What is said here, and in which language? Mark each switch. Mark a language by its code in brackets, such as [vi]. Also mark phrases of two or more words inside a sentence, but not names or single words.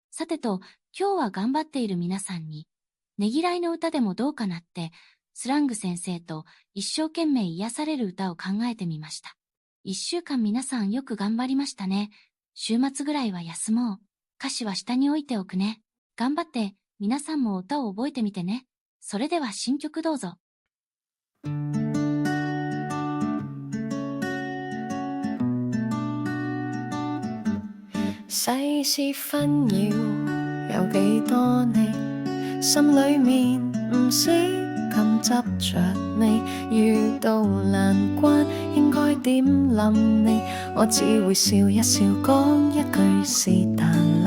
[ja] さてと、今日は頑張っている皆さんに、ねぎらいの歌でもどうかなって、スラング先生と一生懸命癒される歌を考えてみました。一週間皆さんよく頑張りましたね。週末ぐらいは休もう。歌詞は下に置いておくね。頑張って、皆さんも歌を覚えてみてね。それでは新曲どうぞ。 [yue] 世事紛擾有幾多你，心裏面唔識咁執着你，遇到難關應該點諗你，我只會笑一笑講一句是但啦。